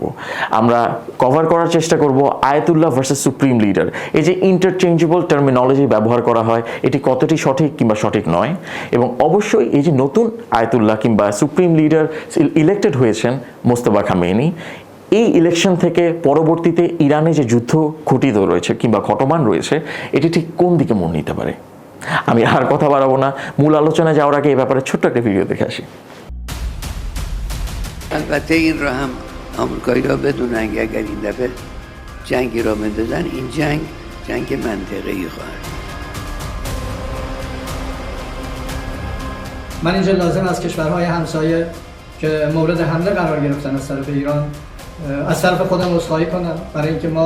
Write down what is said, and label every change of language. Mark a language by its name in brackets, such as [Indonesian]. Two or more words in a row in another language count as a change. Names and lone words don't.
[Bangla] আমরা কভার করার চেষ্টা করব আয়াতুল্লাহ [English] versus supreme leader, [Bangla] এই যে [English] interchangeable terminology [Bangla] ব্যবহার করা হয় এটি কতটি সঠিক কিংবা সঠিক নয়, এবং অবশ্যই এই যে নতুন আয়াতুল্লাহ কিংবা [English] supreme leader elected [Bangla] হয়েছেন মোস্তফা খামেনি, এই ইলেকশন থেকে পরবর্তীতে ইরানে যে যুদ্ধ ঘটিত রয়েছে কিংবা ঘটমান রয়েছে এটি ঠিক কোন দিকে মোড় নিতে পারে। আমি আর কথা বাড়াবো না, মূল আলোচনায় যাওয়ার আগে এই ব্যাপারে ছোট্ট একটা ভিডিও দেখে আসি। [Persian] البته این را هم آمریکایی‌ها بدونن که اگر این دفعه جنگی را بندازن این جنگ منطقه‌ای خواهد. من اینجا لازم از کشورهای همسایه که مورد حمله قرار گرفتن از طرف ایران از طرف خودم عذرخواهی کنم برای اینکه ما